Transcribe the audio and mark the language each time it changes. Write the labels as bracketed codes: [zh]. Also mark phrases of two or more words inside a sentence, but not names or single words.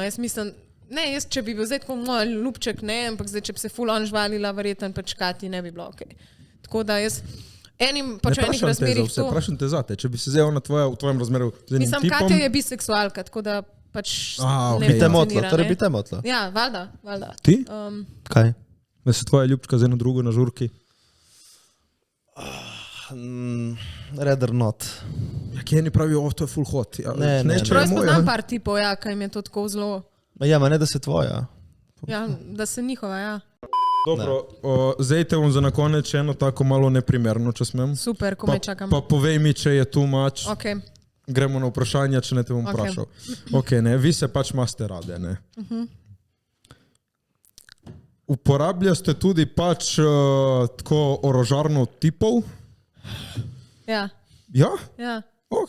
[sl] Jaz mislim, jaz če bi bil zdaj tako moj ljubček, ampak zdaj, če bi se ful on žvalila, verjetno pač Kati ne bi bilo okej. Tako da jaz enih razmerih to... Vprašam te zate, če bi se zdaj v tvojem razmeru z enim tipom... Mislim, Katja je biseksualka, tako da pač ne bi te motla, torej bi te motla. Ja, valjda. Ti? Kaj? Da se tvoja ljubčka z eno drugo na žurki? [en] Rather not. [sl] Ja, ki eni pravijo, to je [en] full hot. [sl] Ja, ne. Prav spoznam par tipov, kaj jim je to tako zelo... Ja, ne da se tvoja. Ja, da se njihova, ja. Dobro, zdaj te bom za na konec še eno tako malo neprimerno, če smem. Super, ko me čakam. Pa povej mi, če je [en] too much. [sl] Ok. Gremo na vprašanja, če ne te bom vprašal. Ok, ne, vi se pač imate rade, ne? Uporabljaste tudi pač tako orožarno tipov? Ja. Ja? Ja. Ok.